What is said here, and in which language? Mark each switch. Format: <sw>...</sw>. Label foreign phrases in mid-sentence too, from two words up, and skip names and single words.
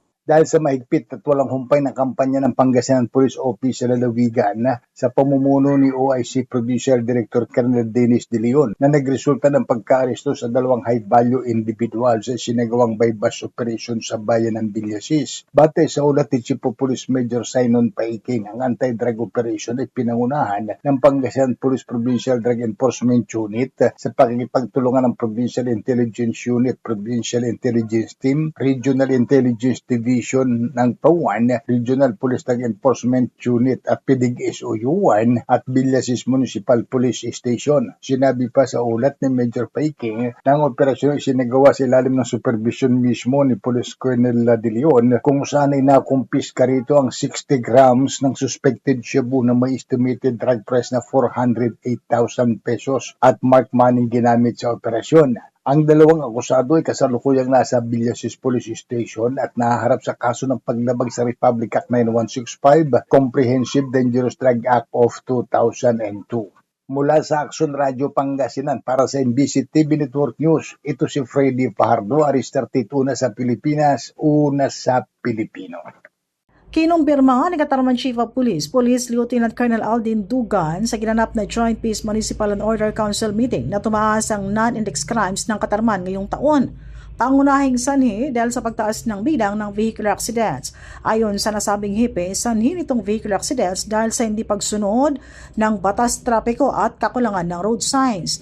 <tl>Dahil sa mahigpit at walang humpay na kampanya ng Pangasinan Police Office sa lalawigan sa pamumuno ni OIC Provincial Director Colonel Dennis De Leon na nagresulta ng pagka-aresto sa 2</tl> <en>high-value individual</en> <tl>sa sinagawang</tl> <en>bypass operation</en> <tl>sa bayan ng Villasis. Batay sa ulat ni Chief of Police Major Simon Paiking, ang</tl> <en>anti-drug operation</en> <tl>ay pinangunahan ng Pangasinan Police Provincial Drug Enforcement Unit sa pakikipagtulungan ng Provincial Intelligence Unit, Provincial Intelligence Team, Regional Intelligence Division ng PAWAN, Regional Police Drug Enforcement Unit at PDG-SOU1 at Villasis Municipal Police Station. Sinabi pa sa ulat ni Major Paiking na ang operasyon ay sinagawa sa ilalim ng supervision mismo ni Police Colonel De Leon, kung saan ay nakumpiska rito ang 60 grams ng</tl> <en>suspected shabu</en> <tl>na may</tl> <en>estimated drug price</en> <tl>na 408,000 pesos at</tl> <en>marked money</en> <tl>ginamit sa operasyon. Ang 2 akusado ay kasalukuyang nasa Villasis Police Station at nahaharap sa kaso ng paglabag sa Republic Act 9165, Comprehensive Dangerous Drug Act of 2002. Mula sa Action Radio Pangasinan para sa NBC TV Network News, ito si Freddy Fajardo, Aris 32, una sa Pilipinas, una sa Pilipino. Kinumpirma ni Katarman Chief of Police, Police Lieutenant Colonel Aldin Dugan sa ginanap na Joint Peace Municipal and Order Council meeting na tumaas ang</tl> <en>non-index crimes</en> <tl>ng Katarman ngayong taon. Pangunahing sanhi dahil sa pagtaas ng bilang ng</tl> <en>vehicular accidents.</en> <tl>Ayon sa nasabing hipe, sanhi nitong</tl> <en>vehicular accidents</en> <tl>dahil sa hindi pagsunod ng batas trapiko at kakulangan ng</tl> <en>road signs.</en>